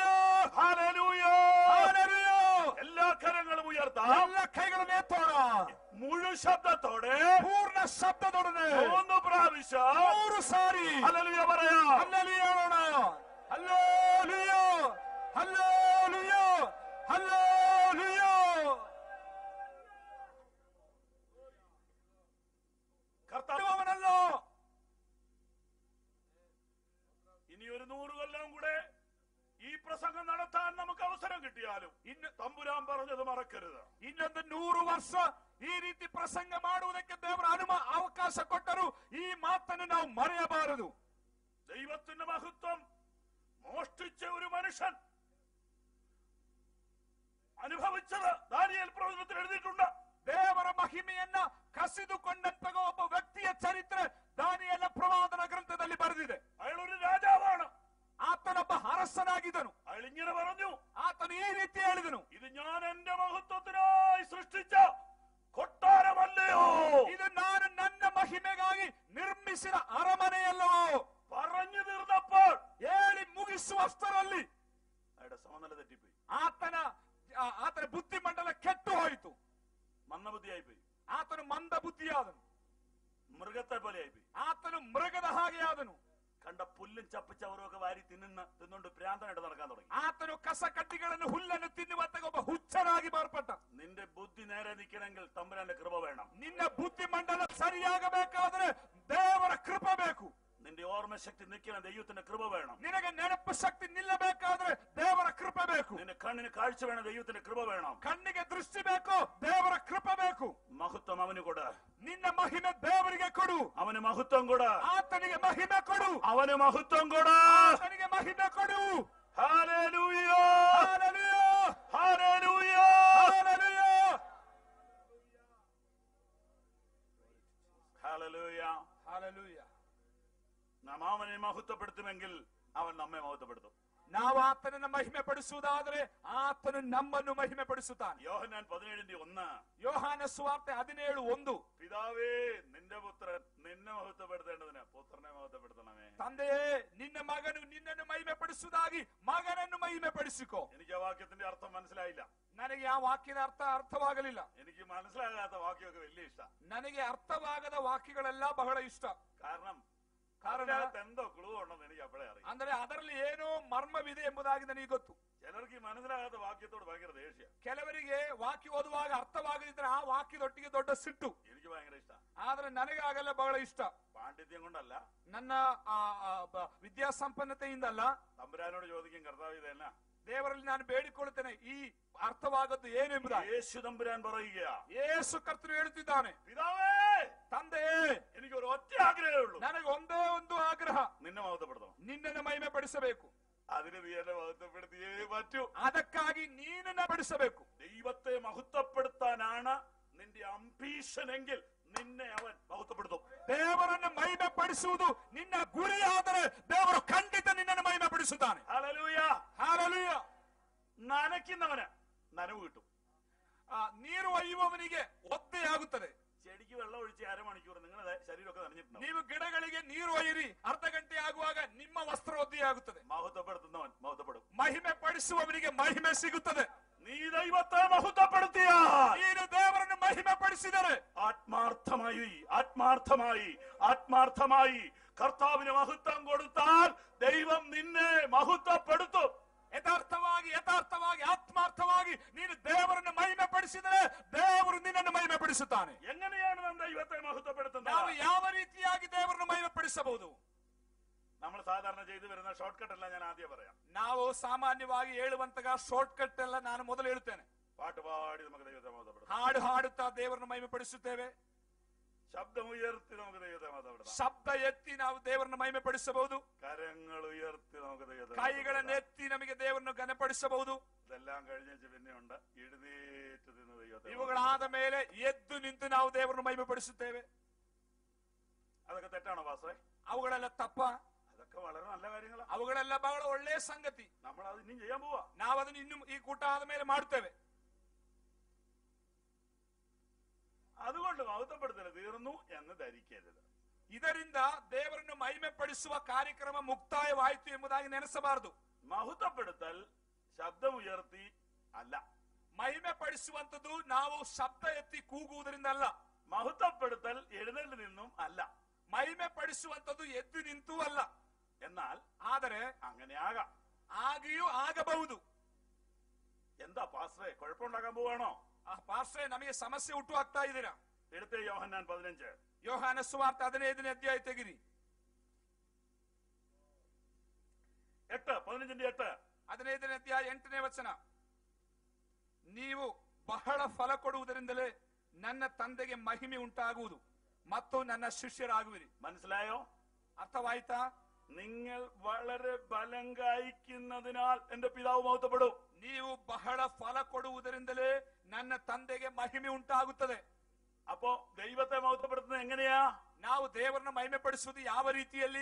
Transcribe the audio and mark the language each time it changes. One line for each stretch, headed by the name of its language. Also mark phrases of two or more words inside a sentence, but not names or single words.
Malayalam: ഹല്ലേലൂയ. ഹല്ലേലൂയ. എല്ലാ കരങ്ങളും ഉയർത്താം.
Kannada: ಎಲ್ಲ ಕೈಗಳನ್ನು ಎತ್ತೋಣ.
Malayalam: മുഴു ശബ്ദത്തോടെ
Kannada: ಪೂರ್ಣ ಶಬ್ದದೊಡನೆ
Malayalam: 3 പ്രാവശ്യം
Kannada: 3 ಸಾರಿ
Malayalam: ഹല്ലേലൂയ പറയാം.
Kannada: ಹಲ್ಲೆಲೂಯ ಹೇಳೋಣ. ಹಲ್ಲೆಲೂಯ, ಹಲ್ಲೆಲೂಯ, ಹಲ್ಲೆಲೂಯ.
Malayalam: കർത്താവനല്ലോ. ഇനി ഒരു 100 കൊല്ലം കൂടെ ഈ പ്രസംഗം നടത്താൻ നമുക്ക് അവസരം കിട്ടിയാലും ഇന്ന് തമ്പുരാൻ പറഞ്ഞത് മറക്കരുത്.
Kannada: ಇನ್ನೊಂದು 100 ವರ್ಷ ಈ ರೀತಿ ಪ್ರಸಂಗ ಮಾಡುವುದಕ್ಕೆ ದೇವರ ಅವಕಾಶ ಕೊಟ್ಟರು. ಈ ಮಾತನ್ನು ನಾವು ಮರೆಯಬಾರದು.
Malayalam: ദൈവത്തിന്റെ മഹത്വം മോഷ്ടിച്ച ഒരു മനുഷ്യൻ അനുഭവിച്ചത് ദാനിയേൽ പ്രവചനത്തിൽ എഴുതിയിട്ടുണ്ട്.
Kannada: ದೇವರ ಮಹಿಮೆಯನ್ನ ಕಸಿದುಕೊಂಡಂತಹ ಒಬ್ಬ ವ್ಯಕ್ತಿಯ ಚರಿತ್ರೆ ದಾನಿಯೇಲ ಪ್ರವಾದನ ಗ್ರಂಥದಲ್ಲಿ ಬರೆದಿದೆ.
Malayalam: അയാൾ ഒരു രാജാവാണ്.
Kannada: ಆತನೊಬ್ಬ ಅರಸನಾಗಿದ್ದನು.
Malayalam: അയാൾ ഇങ്ങനെ പറഞ്ഞു,
Kannada: ಆತನು ಈ ರೀತಿ ಹೇಳಿದನು,
Malayalam: ഇത് ഞാൻ എന്റെ മഹത്വത്തിനായി സൃഷ്ടിച്ച കൊട്ടാരമല്ലയോ,
Kannada: ಇದು ನಾನು ನನ್ನ ಮಹಿಮೆಗಾಗಿ ನಿರ್ಮಿಸಿದ ಅರಮನೆಯಲ್ಲವೋ.
Malayalam: പറഞ്ഞു തീർന്നപ്പോൾ
Kannada: ಹೇಳಿ ಮುಗಿಸುವಷ್ಟರಲ್ಲಿ
Malayalam: അയാളുടെ സമനില തെറ്റിപ്പോയി.
Kannada: ಆತನ ಬುದ್ಧಿಮಂಡಲ ಕೆಟ್ಟು ಹೋಯಿತು.
Malayalam: മന്ദബുദ്ധിയായിപ്പോയി.
Kannada: ಆತನು ಮಂದ ಬುದ್ಧಿಯಾದನು.
Malayalam: മൃഗത്തെ പോലെ ആയിപ്പോയി.
Kannada: ಆತನು ಮೃಗದ ಹಾಗೆ ಆದನು.
Malayalam: കണ്ട പുല്ലും ചപ്പച്ചവറും ഒക്കെ വാരി തിന്നുകൊണ്ട് ഭ്രാന്തനായിട്ട് നടക്കാൻ തുടങ്ങി.
Kannada: ಆತನು ಕಸ ಕಡ್ಡಿಗಳನ್ನು ಹುಲ್ಲನ್ನು ತಿನ್ನುವಂತ ಒಬ್ಬ ಹುಚ್ಚನಾಗಿ ಮಾರ್ಪಟ್ಟ.
Malayalam: നിന്റെ ബുദ്ധി നേരെ നിൽക്കണമെങ്കിൽ തമ്പുരാന്റെ കൃപ വേണം.
Kannada: ನಿನ್ನ ಬುದ್ಧಿಮಂಡಲ ಸರಿಯಾಗಬೇಕಾದ್ರೆ ದೇವರ ಕೃಪೆ ಬೇಕು.
Malayalam: നിന്റെ ഓർമ്മശക്തി നിൽക്കണം, ദൈവത്തിന്റെ കൃപ വേണം.
Kannada: ನಿನಗೆ ನೆನಪು ಶಕ್ತಿ ನಿಲ್ಲಬೇಕಾದ್ರೆ ದೇವರ ಕೃಪೆ ಬೇಕು.
Malayalam: നിന്റെ കണ്ണിന് കാഴ്ച വേണം, ദൈവത്തിന്റെ കൃപ വേണം.
Kannada: ಕಣ್ಣಿಗೆ ದೃಷ್ಟಿ ಬೇಕು, ದೇವರ ಕೃಪೆ ಬೇಕು.
Malayalam: മഹത്വം അവന് കൊട്.
Kannada: ನಿನ್ನ ಮಹಿಮೆ ದೇವರಿಗೆ ಕೊಡು.
Malayalam: അവന് മഹത്വം കൊട്.
Kannada: ಆತನಿಗೆ ಮಹಿಮೆ ಕೊಡು.
Malayalam: അവന് മഹത്വം കൊട്.
Kannada: ಆತನಿಗೆ ಮಹಿಮೆ ಕೊಡು.
Malayalam: ഹല്ലേലൂയ,
Kannada: ಹಲ್ಲೆಲೂಯ,
Malayalam: ഹല്ലേലൂയ,
Kannada: ಹಲ್ಲೆಲೂಯ,
Malayalam: ഹല്ലേലൂയ.
Kannada: ಹಲ್ಲೆಲೂಯ.
Malayalam: നാം അവനെ മഹത്വപ്പെടുത്തുമെങ്കിൽ അവൻ നമ്മെ മഹത്വപ്പെടുത്തും.
Kannada: ನಾವು ಆತನನ್ನು ಮಹಿಮೆ ಪಡಿಸುವುದಾದರೆ ಆತನು ನಮ್ಮನ್ನು ಮಹಿಮೆ ಪಡಿಸುತ್ತಾನೆ.
Malayalam: യോഹന്നാൻ 17:1.
Kannada: ಯೋಹಾನ ಸುವಾರ್ತೆ 17:1.
Malayalam: പിതാവേ, നിന്റെ പുത്രൻ നിന്നെ മഹത്വപ്പെടുത്തേണ്ടതിന് പുത്രനെ മഹത്വപ്പെടുത്തണമേ.
Kannada: ತಂದೆಯೇ, ನಿನ್ನ ಮಗನು ನಿನ್ನನ್ನು ಮಹಿಮೆ ಪಡಿಸುವುದಾಗಿ ಮಗನನ್ನು ಮಹಿಮೆ ಪಡಿಸಿಕೋ.
Malayalam: എനിക്ക് ആ വാക്യത്തിന്റെ അർത്ഥം മനസ്സിലായില്ല.
Kannada: ನನಗೆ ಆ ವಾಕ್ಯದ ಅರ್ಥವಾಗಲಿಲ್ಲ.
Malayalam: എനിക്ക് മനസ്സിലാകാത്ത വാക്യമൊക്കെ വലിയ ഇഷ്ടം.
Kannada: ನನಗೆ ಅರ್ಥವಾಗದ ವಾಕ್ಯಗಳೆಲ್ಲ ಬಹಳ ಇಷ್ಟ.
Malayalam: കാരണം
Kannada: ಕಾರಣ
Malayalam: എന്തോ ക്ലൂ ഉണ്ടെന്ന് എനിക്ക് അപ്പോഴേ അറിയാം.
Kannada: ಅಂದ್ರೆ ಅದರಲ್ಲಿ ಏನೋ ಮರ್ಮವಿದೆ ಎಂಬುದಾಗಿ ನನಗೆ ಗೊತ್ತು.
Malayalam: ചിലർക്ക് ഈ മനസ്സിലാകാത്ത വാക്യത്തോട് ഭയങ്കര ദേഷ്യ.
Kannada: ಕೆಲವರಿಗೆ ವಾಕ್ಯ ಓದುವಾಗ ಅರ್ಥವಾಗದಿದ್ರೆ ಆ ವಾಕ್ಯದೊಟ್ಟಿಗೆ ದೊಡ್ಡ ಸಿಟ್ಟು.
Malayalam: എനിക്ക് ഭയങ്കര ಇಷ್ಟ.
Kannada: ಆದ್ರೆ ನನಗಾಗಲ್ಲ ಬಹಳ ಇಷ್ಟ.
Malayalam: പാണ്ഡിത്യം കൊണ്ടല്ല,
Kannada: ನನ್ನ ವಿದ್ಯಾಸಂಪನ್ನತೆಯಿಂದಲ್ಲ.
Malayalam: തമ്പുരാനോട് ചോദിക്കും, കർത്താവ് ഇതെന്നാ?
Kannada: ದೇವರಲ್ಲಿ ನಾನು ಬೇಡಿಕೊಳ್ಳುತ್ತೇನೆ, ಈ ಅರ್ಥವಾಗದ್ದು ಏನೆಂಬುದಾಗಿ.
Malayalam: യേശു തമ്പുരാൻ പറയുക,
Kannada: ಯೇಸು ಕರ್ತನು ಹೇಳುತ್ತಿದ್ದಾನೆ,
Malayalam: പിതാവേ,
Kannada: ತಂದೆಯೇ,
Malayalam: എനിക്കൊരു ഒറ്റ ആഗ്രഹമേ ഉള്ളൂ,
Kannada: ನನಗೆ ಒಂದೇ ಒಂದು ಆಗ್ರಹ,
Malayalam: നിന്നെ മഹത്വപ്പെടുത്തണം.
Kannada: ನಿನ್ನನ್ನು ಮಹಿಮೆ ಪಡಿಸಬೇಕು.
Malayalam: അതിന് നീ എന്നെ മഹത്വപ്പെടുത്തിയേ പറ്റൂ.
Kannada: ಅದಕ್ಕಾಗಿ ನೀನನ್ನ ಪಡಿಸಬೇಕು.
Malayalam: ദൈവത്തെ മഹത്വപ്പെടുത്താനാണ് നിന്റെ അംബീഷൻ എങ്കിൽ നിന്നെ അവൻ മഹത്വപ്പെടുത്തും.
Kannada: ದೇವರನ್ನು ಮಹಿಮೆ ಪಡಿಸುವುದು ನಿನ್ನ ಗುರಿಯಾದರೆ ದೇವರು ಖಂಡಿತ ನಿನ್ನನ್ನು ಮಹಿಮೆ ಪಡಿಸುತ್ತಾನೆ.
Malayalam: ഹല്ലേലൂയ,
Kannada: ಹಲ್ಲೆಲೂಯ.
Malayalam: നനയ്ക്കുന്നവന് നനവ് കിട്ടും.
Kannada: ನೀರು ಒಯ್ಯುವವನಿಗೆ ಒದ್ದೆಯಾಗುತ್ತದೆ.
Malayalam: ചെടിക്ക് വെള്ളം ഒഴിച്ച് അരമണിക്കൂർ നിങ്ങളുടെ ശരീരമൊക്കെ നനഞ്ഞിട്ടുണ്ടാവും.
Kannada: ನೀವು ಗಿಡಗಳಿಗೆ ನೀರು ಒಯ್ಯಿರಿ, ಅರ್ಧ ಗಂಟೆ ಆಗುವಾಗ ನಿಮ್ಮ ವಸ್ತ್ರ ಒದ್ದೆಯಾಗುತ್ತದೆ.
Malayalam: മഹത്വപ്പെടുത്തുന്നവൻ മഹത്വപ്പെടും.
Kannada: ಮಹಿಮೆ ಪಡಿಸುವವನಿಗೆ ಮಹಿಮೆ ಸಿಗುತ್ತದೆ.
Malayalam: നീ ദൈവത്തെ മഹത്വപ്പെടുത്തിയ,
Kannada: ನೀನು ದೇವರನ್ನು ಮಹಿಮೆ ಪಡಿಸಿದರೆ,
Malayalam: ആത്മാർത്ഥമായി ആത്മാർത്ഥമായി ആത്മാർത്ഥമായി കർത്താവിന് മഹത്വം കൊടുത്താൽ ദൈവം നിന്നെ മഹത്വപ്പെടുത്തും.
Kannada: ಯಥಾರ್ಥವಾಗಿ ಯಥಾರ್ಥವಾಗಿ ಆತ್ಮಾರ್ಥವಾಗಿ ನೀನು ದೇವರನ್ನು ಮಹಿಮೆ ಪಡಿಸಿದರೆ ದೇವರು ನಿನ್ನನ್ನು ಮಹಿಮೆ ಪಡಿಸುತ್ತಾನೆ.
Malayalam: എങ്ങനെയാണ് നാം ദൈവത്തെ മഹത്വപ്പെടുത്തുന്നത്?
Kannada: ನಾವು ಯಾವ ರೀತಿಯಾಗಿ ದೇವರನ್ನು ಮಹಿಮೆ ಪಡಿಸಬಹುದು?
Malayalam: നമ്മൾ സാധാരണ ചെയ്തു വരുന്ന
English: short cut
Malayalam: അല്ല, ഞാൻ ആദ്യം പറയാം.
Kannada: ನಾವು ಸಾಮಾನ್ಯವಾಗಿ ಹೇಳುವಂತಹ
English: short cut
Kannada: ಎಲ್ಲ ನಾನು ಮೊದಲು ಹೇಳುತ್ತೇನೆ.
Malayalam: പാട്ട് പാടി നമുക്ക് ദൈവത്തെ മഹത്വപ്പെടുത്താം.
Kannada: ಹಾಡು ಹಾಡುತ್ತಾ ದೇವರನ್ನು ಮಹಿಮೆ ಪಡಿಸುತ್ತೇವೆ.
Malayalam: ശബ്ദം ഉയർത്തി നമുക്ക് ദൈവത്തെ മഹത്വപ്പെടുത്താം.
Kannada: ಶಬ್ದ ಎತ್ತಿ ನಾವು ದೇವರನ್ನು ಮಹಿಮೆ ಪಡಿಸಬಹುದು.
Malayalam: കരങ്ങൾ ഉയർത്തി നമുക്ക് ദൈവത്തെ,
Kannada: ಕೈಗಳನ್ನು ಎತ್ತಿ ನಮಗೆ ದೇವರನ್ನು ಘನಪಡಿಸಬಹುದು.
Malayalam: ഇതെല്ലാം കഴിഞ്ഞ പിന്നെ ഉണ്ട് എഴുന്നേറ്റ് നിന്ന് ദൈവത്തെ.
Kannada: ಇವುಗಳಾದ ಮೇಲೆ ಎದ್ದು ನಿಂತು ನಾವು ದೇವರನ್ನು ಮಹಿಮೆಪಡಿಸುತ್ತೇವೆ.
Malayalam: അതൊക്കെ തെറ്റാണോ പാസ്റ്ററെ?
Kannada: ಅವುಗಳೆಲ್ಲ ತಪ್ಪ?
Malayalam: അതൊക്കെ വളരെ നല്ല കാര്യങ്ങളാണ്.
Kannada: ಅವುಗಳೆಲ್ಲ ಬಹಳ ಒಳ್ಳೆಯ ಸಂಗತಿ.
Malayalam: നമ്മൾ അത് ഇനിയും ചെയ്യാൻ പോവാ.
Kannada: ನಾವು ಅದನ್ನು ಇನ್ನು ಈ ಕೂಟ ಆದ ಮೇಲೆ ಮಾಡುತ್ತೇವೆ.
Malayalam: അതുകൊണ്ട് മഹത്വപ്പെടുത്തൽ തീർന്നു എന്ന് ധരിക്കരുത്.
Kannada: ಇದರಿಂದ ದೇವರನ್ನು ಮಹಿಮೆಪಡಿಸುವ ಕಾರ್ಯಕ್ರಮ ಮುಕ್ತಾಯವಾಯಿತು ಎಂಬುದಾಗಿ ನೆನೆಸಬಾರದು.
Malayalam: മഹത്വപ്പെടുത്തൽ ശബ്ദം ഉയർത്തി അല്ല.
Kannada: ಮಹಿಮೆಪಡಿಸುವಂತದ್ದು ನಾವು ಶಬ್ದ ಎತ್ತಿ ಕೂಗುವುದರಿಂದ ಅಲ್ಲ.
Malayalam: മഹത്വപ്പെടുത്തൽ എഴുന്നേറ്റ് നിന്നും അല്ല.
Kannada: ಮಹಿಮೆಪಡಿಸುವಂತದ್ದು ಎದ್ದು ನಿಂತೂ ಅಲ್ಲ.
Malayalam: എന്നാൽ
Kannada: ಆದರೆ
Malayalam: അങ്ങനെ ആകാം,
Kannada: ಆಗಿಯೂ ಆಗಬಹುದು.
Malayalam: എന്താ പാസ്റ്ററെ കുഴപ്പമുണ്ടാക്കാൻ പോവാണോ?
Kannada: ಪಾಸ್ಟ್ರೆ ನಮಗೆ ಸಮಸ್ಯೆ ಹುಟ್ಟು ಹಾಕ್ತಾ ಇದ್ದೀರಾ?
Malayalam: എടുത്തേ യോഹന്നാൻ 15.
Kannada: ಯೋಹಾನ ಸುವಾರ್ತೆ 15ನೇ ಅಧ್ಯಾಯ ತೆಗಿರಿ. 8:15 15ನೇ ಅಧ್ಯಾಯ 8ನೇ ವಚನ. ನೀವು ಬಹಳ ಫಲ ಕೊಡುವುದರಿಂದಲೇ ನನ್ನ ತಂದೆಗೆ ಮಹಿಮೆ ಉಂಟಾಗುವುದು ಮತ್ತು ನನ್ನ ಶಿಷ್ಯರಾಗುವಿರಿ.
Malayalam: മനസ്സിലായോ?
Kannada: ಅರ್ಥವಾಯ್ತಾ?
Malayalam: നിങ്ങൾ വളരെ ഫലം കായ്ക്കുന്നതിനാൽ എന്റെ പിതാവ് മഹത്വപ്പെടും.
Kannada: ನೀವು ಬಹಳ ಫಲ ಕೊಡುವುದರಿಂದಲೇ ನನ್ನ ತಂದೆಗೆ ಮಹಿಮೆ ಉಂಟಾಗುತ್ತದೆ.
Malayalam: അപ്പോ ദൈവത്തെ മഹത്വപ്പെടുത്തുന്നത് എങ്ങനെയാ?
Kannada: ನಾವು ದೇವರನ್ನ ಮಹಿಮೆಪಡಿಸುವುದು ಯಾವ ರೀತಿಯಲ್ಲಿ?